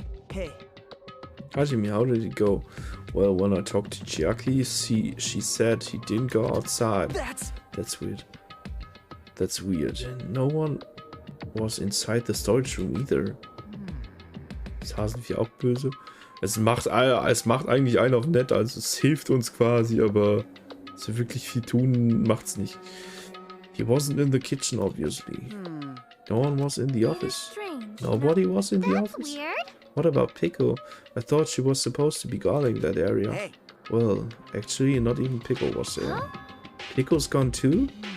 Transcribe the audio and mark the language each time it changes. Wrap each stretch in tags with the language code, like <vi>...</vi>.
<en>Hey. Hajime, how did it go? Well, when I talked to Chiaki, she said he didn't go outside. That's weird. That's weird. And no one was inside the storage room either.</en> <de>Ist Hasenvieh auch böse? Es macht eigentlich einen auf nett, also es hilft uns quasi, aber so wirklich viel tun macht's nicht.</de> <en>He wasn't in the kitchen, obviously. No one was in the office. Strange. Nobody was in the That's office? weird. What about Pickle? I thought she was supposed to be guarding that area. Hey, Well, actually, not even Pickle was there. Huh? Pickle's gone too?</en>